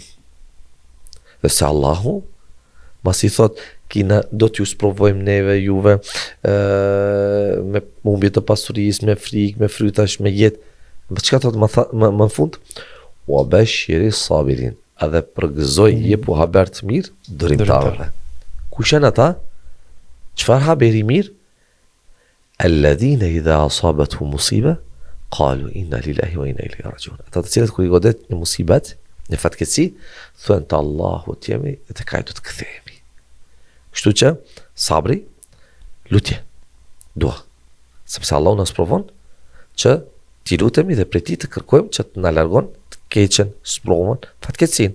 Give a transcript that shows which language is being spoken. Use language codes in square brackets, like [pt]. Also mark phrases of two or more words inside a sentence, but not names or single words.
[sq] Dhe se Allahu masi thot do t'ju sprovojmë neve juve me humbje të pasurisë, me frikë, me frytash, me jetë. Më çka thot më në fund? [ar] وبشر الصابرين. [sq] Edhe përgëzoj jepu haber të mirë durimtarëve. Kush janë ata? Çfarë haberi mirë? [ar] الذين إذا أصابتهم مصيبة قالوا إنا لله وإنا إليه راجعون. [sq] Ata të cilët kur i godet në musibet, në fatkeqësi, thonë te Allahu të jemi dhe te Ai do të kthehemi. Kështu që sabri, lutje, dua. Sepse Allahu na provon që ti lutemi dhe prej tij të kërkojmë që të na largon të keqen, sprovën, fatkeqësinë.